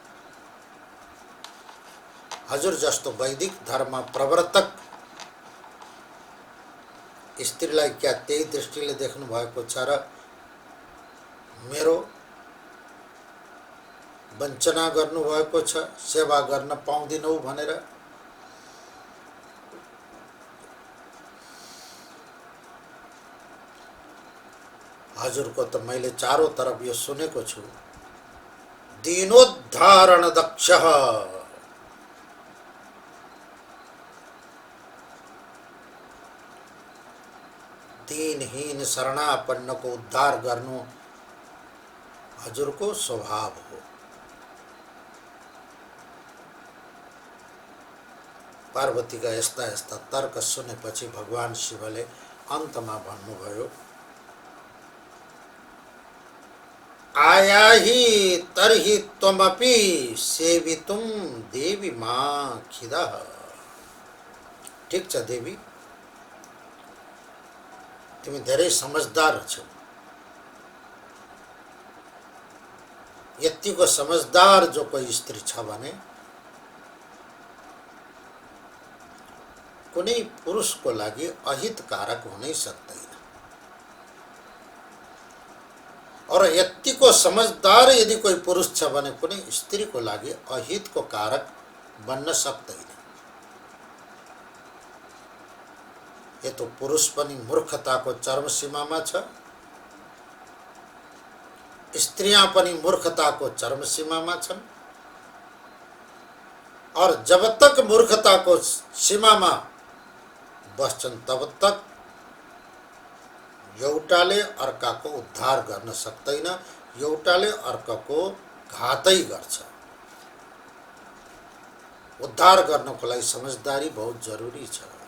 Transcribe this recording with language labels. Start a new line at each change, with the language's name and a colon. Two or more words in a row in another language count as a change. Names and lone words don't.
Nepali: हजुर जस्तो वैदिक धर्म प्रवर्तक स्त्रीलाई क्या त्यही दृष्टिले देख्नु भएको छ र मेरो वञ्चना गर्नुभएको छ, सेवा गर्न पाउँदिनौ भनेर? हजुरको त मैले
Hindi: चारों तरफ
Nepali: यो सुनेको छु,
Sanskrit: दीनोद्धारण दक्षः,
Nepali: दीनहीन शरणापन्न को उद्धार गर्नु हजुरको स्वभाव हो। पार्वती का यस्ता यस्ता तर्क सुनेपछि भगवान शिवले अन्तमा भन्नुभयो,
Sanskrit: आया ही तर्हि त्वमपि सेवितुम देवी मां खिदः।
Nepali: ठीक छ देवी, तिमी धेरै समझदार छौ। यतिको समझदार जो कोही स्त्री छ भने कुनै पुरुषको लागि अहितकारक हुनै सक्दैन। और यतिको समझदार यदि कोही पुरुष छ भने कुनै स्त्रीको लागि अहितको कारक बन्न सक्दैन।
Hindi: ये तो
Nepali: पुरुष पनि मूर्खताको चरम सीमामा छ। स्त्रियां पनि मूर्खताको चरम सीमामा छन्
Hindi: और जब तक
Nepali: मूर्खताको सीमामा बस्छन्
Hindi: तब तक
Nepali: एउटाले अर्काको उद्धार गर्न सक्दैन, एउटाले अर्काको घातै गर्छ। उद्धार गर्नको लागि समझदारी
Hindi: बहुत जरुरी
Nepali: छ।